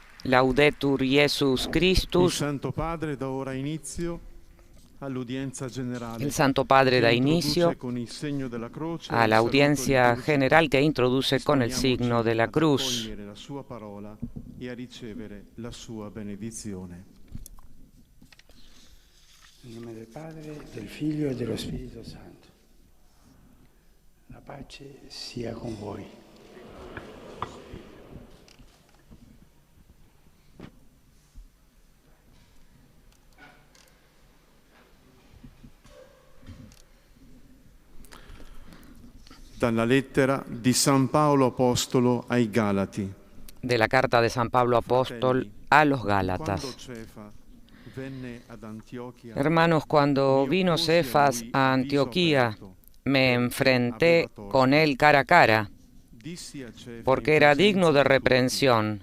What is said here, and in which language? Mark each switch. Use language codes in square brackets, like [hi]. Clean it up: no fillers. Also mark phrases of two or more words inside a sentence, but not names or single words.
[la] Laudetur Jesus [it] Il [la] Christus. [it] Santo Padre dà ora inizio all'udienza generale. [es] El Santo Padre da inicio [it] Con il segno della croce [es] a la audiencia general que introduce con el signo de la cruz. [it] accogliere la sua parola e a ricevere la sua benedizione. In nome del Padre, del Figlio e dello Spirito Santo. La pace sia con voi. Dalla lettera di San Paolo Apostolo ai Galati. [es] De la carta de San Pablo Apóstol a los Gálatas. Hermanos, cuando vino Cefas a Antioquía, me enfrenté con él cara a cara, porque era digno de reprensión.